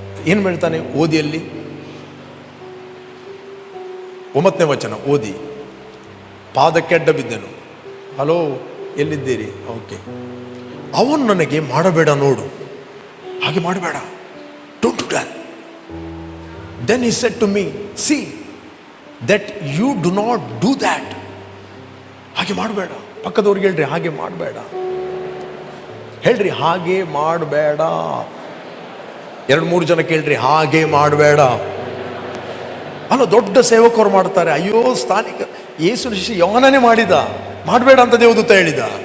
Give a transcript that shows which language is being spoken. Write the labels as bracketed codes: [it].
[kn] ಏನು ಹೇಳ್ತಾನೆ, ಓದಿಯಲ್ಲಿ 9ನೇ ವಚನ ಓದಿ. ಪಾದಕ್ಕೆ ಅಡ್ಡ ಬಿದ್ದೆನು. ಹಲೋ, ಎಲ್ಲಿದ್ದೀರಿ? ಓಕೆ. ಅವನು ನನಗೆ ಮಾಡಬೇಡ ನೋಡು, ಹಾಗೆ ಮಾಡಬೇಡ, [en] Don't do that. Then he said to me, see that you do not do that. [kn] ಹಾಗೆ ಮಾಡಬೇಡ. ಪಕ್ಕದವ್ರಿಗೆ ಹೇಳ್ರಿ, ಹಾಗೆ ಮಾಡಬೇಡ ಹೇಳ್ರಿ, ಹಾಗೆ ಮಾಡಬೇಡ. 2-3 ಜನ ಕೇಳ್ರಿ, ಹಾಗೆ ಮಾಡಬೇಡ. ಅಲ್ಲ, ದೊಡ್ಡ ಸೇವಕರು ಮಾಡ್ತಾರೆ. ಅಯ್ಯೋ, ಸ್ಥಾನಿಕ ಯೇಸು ಶಿಷ್ಯ ಯೋಹಾನನೇ ಮಾಡಿದ, ಮಾಡಬೇಡ ಅಂತ ದೇವದೂತ ಹೇಳಿದ.